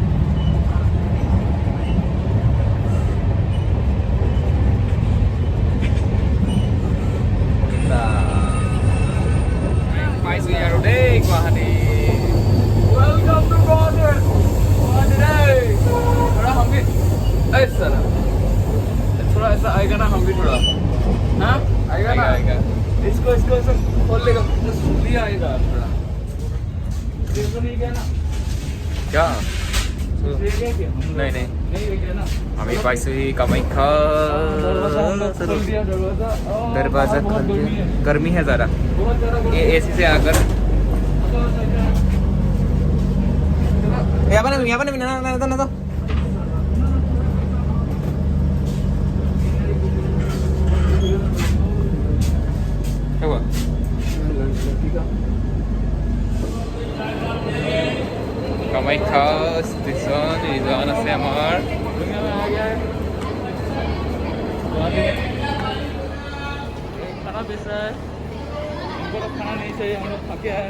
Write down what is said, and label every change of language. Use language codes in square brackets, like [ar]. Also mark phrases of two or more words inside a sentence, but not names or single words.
[as] পাইছোঁ আৰু দেই গুৱাহাটী। [en] Welcome to Guwahati. Guwahati day. [hi] थोड़ा हम भी ऐसा ना, थोड़ा ऐसा आएगा ना, हम भी थोड़ा, हाँ आएगा ना, आएगा। इसको ऐसा खोल लेगा, स्मूथली आएगा थोड़ा। देखो नहीं गया ना? क्या? ले गया क्या? नहीं नहीं, नहीं ले गया ना? [as] আমি পাইছোঁহি কামাখ্যা। [hi] खोल दिया दरवाजा। दरवाजा खोल दिया। गर्मी है ज़रा, बहुत ज़्यादा ये एसी से आकर यहाँ पर ना तो क्या हुआ? [as] কামাখ্যা ষ্টেচন ইজন আছে আমাৰ। [hi] खाना बेच रहा है, हमको तो खाना नहीं चाहिए, हम लोग खा के आए।